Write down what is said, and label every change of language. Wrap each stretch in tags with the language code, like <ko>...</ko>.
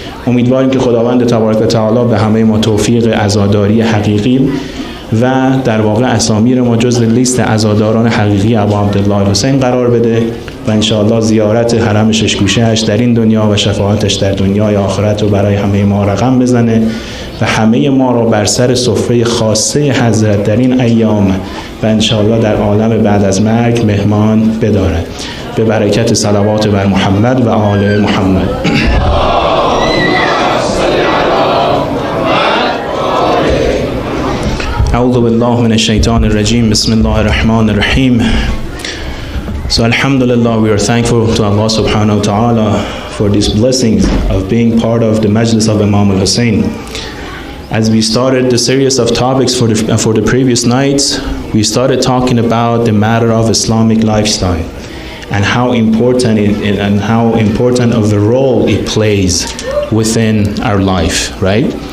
<fa>امیدواریم که خداوند تبارک و تعالی به همه ما توفیق عزاداری حقیقی و در واقع اسامی ما جز لیست عزاداران حقیقی ابا عبدالله حسین قرار بده و انشاءالله زیارت حرم ششگوشه‌اش در این دنیا و شفاعتش در دنیای آخرت رو برای همه ما رقم بزنه و همه ما رو بر سر سفره خاصه حضرت در این ایام و انشاءالله در عالم بعد از مرگ مهمان بداره. به برکت صلوات بر محمد و آل محمد.</fa> <ar>أعوذ بالله من الشيطان الرجيم. بسم الله الرحمن الرحيم.</ar> <en>So alhamdulillah, we are thankful to Allah subhanahu wa ta'ala for these blessings of being part of the Majlis of Imam Hosain. As we started the series of topics for the previous nights, we started talking about the matter of Islamic lifestyle and how important of a role it plays within our life, right?</en>